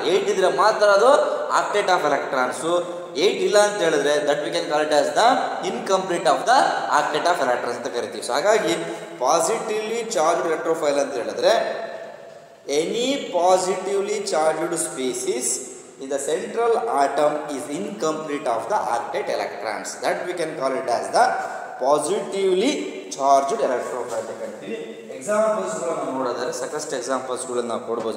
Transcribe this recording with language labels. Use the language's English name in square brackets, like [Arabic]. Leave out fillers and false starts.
[Kannada] 8 ಇದ್ರೆ ಮಾತ್ರ ಅದು [English] Octet of electrons. 8 [Kannada] ಇಲ್ಲ ಅಂತ ಹೇಳಿದ್ರೆ [English] that we can call it as the incomplete of the octet of electrons [Kannada] ಅಂತ ಕರಿತೀವಿ. [English] so ಹಾಗಾಗಿ positively charged electrophile [Kannada] ಅಂತ ಹೇಳಿದ್ರೆ [English] Any positively charged species in the central atom is incomplete of the octet electrons. That we can call it as the positively charged electrophile [Kannada] ಅಂತ ಕರಿತೀವಿ. ಎಕ್ಸಾಂಪಲ್ಸ್ಗಳನ್ನು ನೋಡೋದಾದ್ರೆ ಸಾಕಷ್ಟು ಎಕ್ಸಾಂಪಲ್ಸ್ಗಳನ್ನು ನಾವು ಕೊಡ್ಬೋದು.